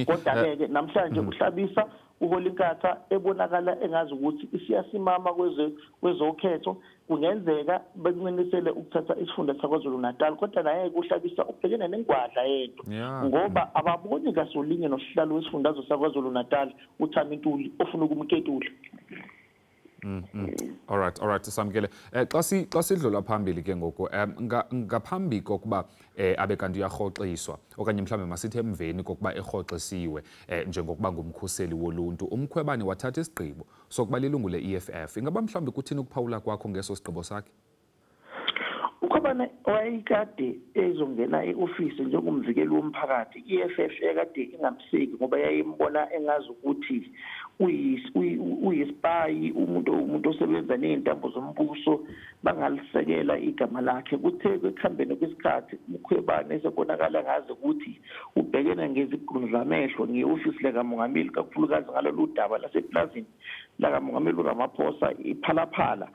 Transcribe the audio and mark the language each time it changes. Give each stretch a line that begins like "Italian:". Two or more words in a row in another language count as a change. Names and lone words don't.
Zulu: Kodwa-ke namhlanje uhlabisa uHolinkatha ebonakala engazi ukuthi isiyasimama kwezokhetho kungenzeka bekuncenisele ukuthatha isifunda saKwaZulu Natal kodwa naye uhlabisa ubhekene nengwadla yedwa ngoba ababoni ngasolinye nosihlalo wesifundazwe saKwaZulu Natal uThami Ntuli ofuna ukumketula.
English: All right Samkele.
Xhosa: Xa sidlula phambili ke ngoku ngaphambi kokuba abe kanti uyarhoxiswa okanye mhlambe masithi emveni kokuba erhoxisiwe njengokuba ngumkhuseli woluntu uMkhwebane wathatha isigqibo sokuba lilungu le-EFF. Ingaba mhlambe kuthini ukuphawula kwakho ngeso sigqibo sakhe?
Zulu: Ukhobane wayekade ezongena e-office njengomvikeli womphakathi. I-EFF ekade ingamseki ngoba yayimbona engazi ukuthi uyispayi umuntu osebenza nezintambo zombuso bangalisekela igama lakhe. Kuthe kwekuhambeni kwesikhathi uMkhwebane esebonakala ngazi ukuthi ubhekene ngezigqunzi zamehlo nge-office likamongameli kakhulukazi ngalolu daba laseplazini lakamongameli uRamaphosa iphalaphala.